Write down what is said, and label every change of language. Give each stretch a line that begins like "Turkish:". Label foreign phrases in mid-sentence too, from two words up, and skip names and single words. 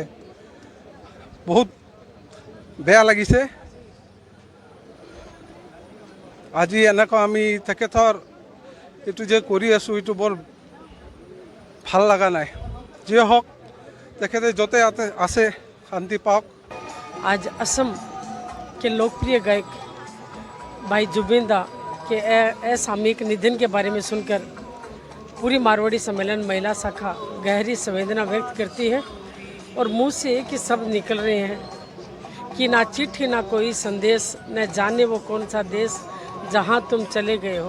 Assamese: বহুত বেয়া লাগিছে আজি এনেকুৱা আমি তেখেতৰ এইটো যে কৰি আছোঁ এইটো বৰ ভাল লগা নাই। যিয়ে হওক তেখেতে য'তে আছে শান্তি পাওক।
Hindi: आज असम के लोकप्रिय गायक भाई जुबिन दा के असामयिक निधन के बारे में सुनकर पूरी मारवाड़ी सम्मेलन महिला शाखा गहरी संवेदना व्यक्त करती है और मुंह से एक ही शब्द निकल रहे हैं कि ना चिट्ठी ना कोई संदेश, न जाने वो कौन सा देश जहां तुम चले गए हो।